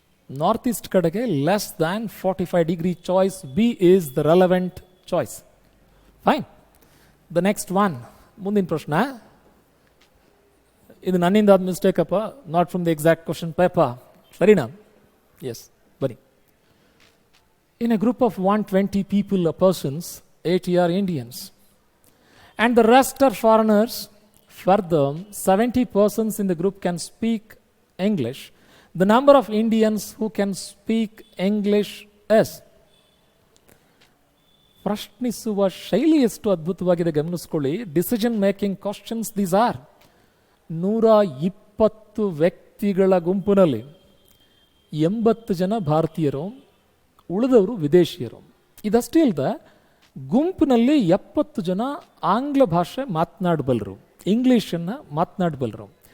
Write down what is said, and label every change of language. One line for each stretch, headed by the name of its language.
English: North east ಕಡೆಗೆ less than 45 degree. Choice B is the relevant choice. Fine. The next one,
Kannada: ಮುಂದಿನ ಪ್ರಶ್ನೆ. ಇದು ನನ್ನಿಂದ ಆದ ಮಿಸ್ಟೇಕ್ ಅಪ್ಪ,
English: not from the exact question paper,
Kannada: ಸರಿನಾ? ಎಸ್, ಬನ್ನಿ.
English: In a group of 120 people or persons, 80 are Indians and the rest are foreigners. Further, 70 persons in the group can speak English. The number of Indians who can speak English is.
Kannada: ಪ್ರಶ್ನಿಸುವ ಶೈಲಿ ಎಷ್ಟು ಅದ್ಭುತವಾಗಿದೆ ಗಮನಿಸ್ಕೊಳ್ಳಿ.
English: Decision making questions these are.
Kannada: 120 ವ್ಯಕ್ತಿಗಳ ಗುಂಪಿನಲ್ಲಿ 80 ಜನ ಭಾರತೀಯರು, ಉಳಿದವರು ವಿದೇಶಿಯರು. ಇದಷ್ಟೇ ಇಲ್ಲದ ಗುಂಪಿನಲ್ಲಿ 70 ಜನ ಆಂಗ್ಲ ಭಾಷೆ ಮಾತನಾಡಬಲ್ಲರು, ಇಂಗ್ಲೀಷನ್ನು ಮಾತನಾಡಬಲ್ಲರು.